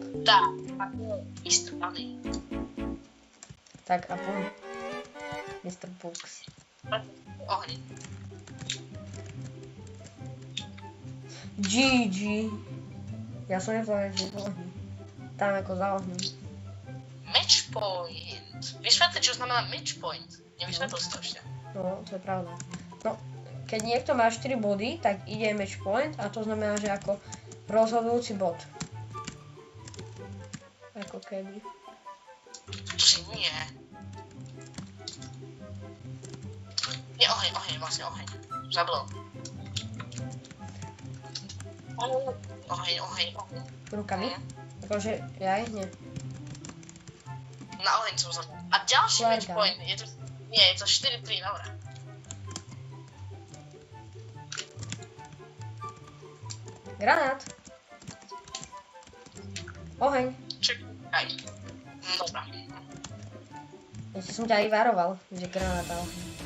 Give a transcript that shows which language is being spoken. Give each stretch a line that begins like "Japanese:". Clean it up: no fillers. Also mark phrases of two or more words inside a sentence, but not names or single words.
Slovak: Tá, ako Mr. Bunny. Tak a pum. Mr. Box. Ohni. GG. Ja som nepovedal, že to ohni. Tam ako za ohňom.
English: Match point.
Slovak: Vysvetli, čo znamená
English: match point.
Slovak: Nevysvetlil si to ešte. No, to je pravda. No, keď niekto má 4 body, tak ide
English: match point
Slovak: a to znamená, že ako rozhodujúci bod. Ako keby. To si nie. Nie, oheň, vlastne oheň. Zabudol. Oheň. Rukami? Akože, ja nie. Na oheň som zabudol. A ďalší
English: Flare match gun. point,
Slovak: je to... Nie, je to 4-3, dobré. Granát. Oheň. Čekaj. Dobrá. Ešte som ťa aj varoval, že granát a oheň.